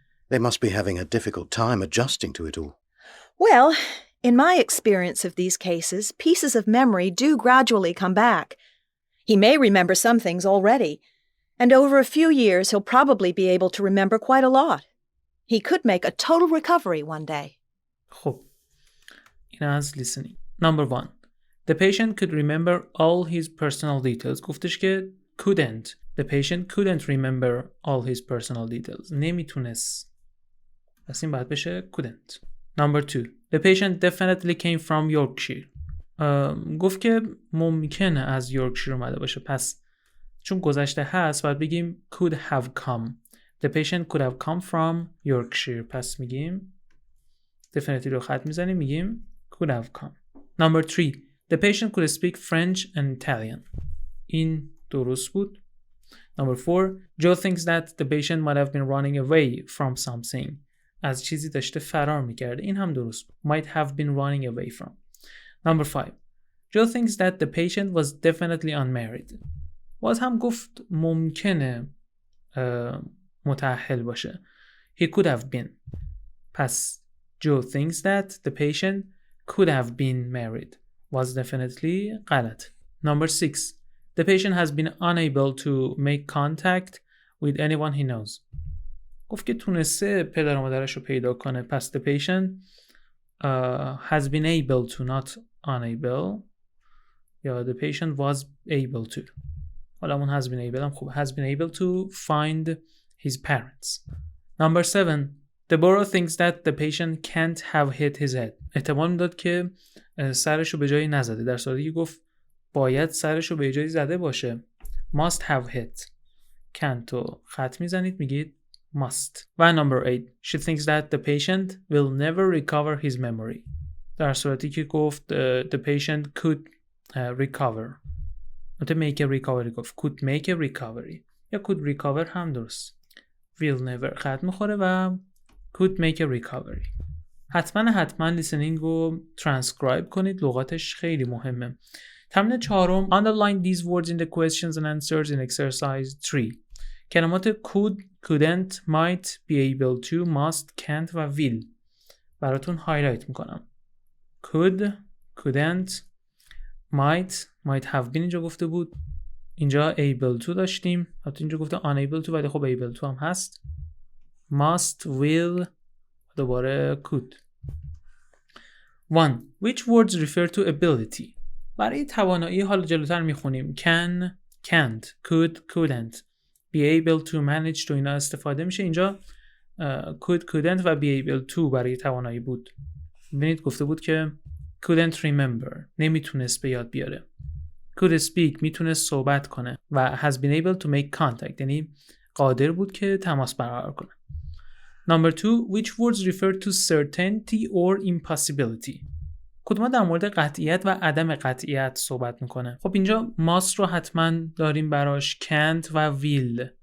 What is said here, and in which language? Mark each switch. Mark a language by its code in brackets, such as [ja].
[en] They must be having a difficult time adjusting to it all. Well, in my experience of these cases, pieces of memory do gradually come back. He may remember some things already, and over a few years he'll probably be able to remember quite a lot. He could make a total recovery one day. [fa] خب این از listening. [en] Number 1. The patient could remember all his personal details. [fa] گفتش که couldn't. [en] The patient couldn't remember all his personal details. [fa] نمیتونست. پس این باید بشه couldn't. [en] Number 2. The patient definitely came from Yorkshire. [fa] گفت که ممکنه از یورکشیر اومده باشه. پس چون گذشته هست باید بگیم [en] could have come. The patient could have come from Yorkshire. [fa] پس میگیم definitely رو خط میزنیم میگیم [en] could have come. Number 3. The patient could speak French and Italian. [fa] این درست بود. [en] Number 4. Joe thinks that the patient might have been running away from something. [fa] از چیزی داشته فرار میکرده. این هم درست بود. [en] Might have been running away from. Number 5. Joe thinks that the patient was definitely unmarried. [fa] باز هم گفت ممکنه متأهل باشه. [en] He could have been. پس Joe thinks that the patient could have been married. Was definitely غلط. Number 6. The patient has been unable to make contact with anyone he knows. [fa] گفت که تونسته پدر و مادرش رو پیدا کنه. [en] پس the patient has been able to, not unable. یا the patient was able to. [fa] حالا اون [en] has been able [fa] هم خوب. [en] Has been able to find his parents. Number 7. Deborah thinks that the patient can't have hit his head. [fa] احتمال میداد که سرش رو به جایی نزده. در صورتی که گفت باید سرش رو به جایی زده باشه. [en] must have hit. [fa] can تو خط میزنید میگید must. [en] و number 8 she thinks that the patient will never recover his memory. [fa] در صورتی که گفت [en] the patient could recover. make a recovery گفت could make a recovery یا could recover هم درست. will never [fa] خط میخوره [en] و could make a recovery. [fa] حتما لیسنینگ رو ترانسکرایب کنید، لغاتش خیلی مهمه. [en] تمرین 4 underline these words in the questions and answers in exercise 3. [fa] کلمات could, couldn't, might, be able to, must, can't و will براتون هایلایت میکنم. could, couldn't, might have been اینجا گفته بود، اینجا able to داشتیم، حتی اینجا گفته unable to ولی خب able to هم هست. [en] must, will، دوباره could. 1. Which words refer to ability؟ [fa] برای توانایی حالا جلوتر میخونیم can, can't, could, couldn't, be able to, manage to اینا استفاده میشه. اینجا could, couldn't و be able to برای توانایی بود. ببینید گفته بود که [en] couldn't remember [fa] نمیتونست به یاد بیاره. could speak میتونست صحبت کنه و [en] has been able to make contact [fa] یعنی قادر بود که تماس برقرار کنه. [en] Number 2. Which words refer to certainty or impossibility؟ [fa] کدوم در مورد قطعیت و عدم قطعیت صحبت میکنه؟ خب اینجا must رو حتما داریم براش، can't و will.